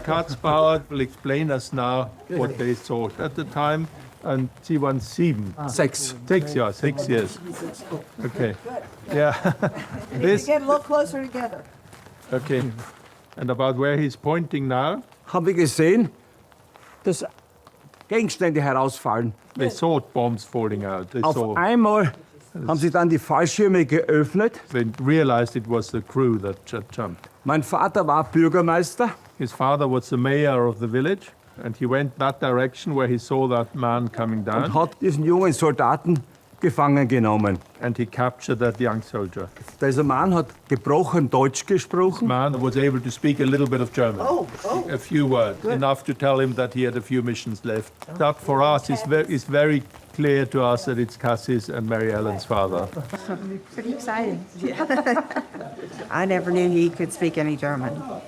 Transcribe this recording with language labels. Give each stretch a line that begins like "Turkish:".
English: Katzbauer will explain us now what they thought at the time. And C-17. 6. 6, yeah, 6 years. Okay. Yeah. This, Get a little closer together. okay. And about where he's pointing now,
German: Haben wir gesehen, dass Gegenstände herausfallen.
English: they saw bombs falling out. They
German: Auf
English: saw,
German: einmal haben sie dann die Fallschirme geöffnet.
English: they realized it was the crew that jumped.
German: Mein Vater war Bürgermeister.
English: His father was the mayor of the village, and he went that direction where he saw that man coming down,
German: Und hat diesen jungen Soldaten gefangen genommen.
English: and he captured that young soldier.
German: Dieser Mann hat gebrochen Deutsch gesprochen.
English: Man was able to speak a little bit of German, a few words, enough to tell him that he had a few missions left. That for us is very clear to us that it's Cassie's and Mary Ellen's father. Pretty exciting. I never knew he could speak any German.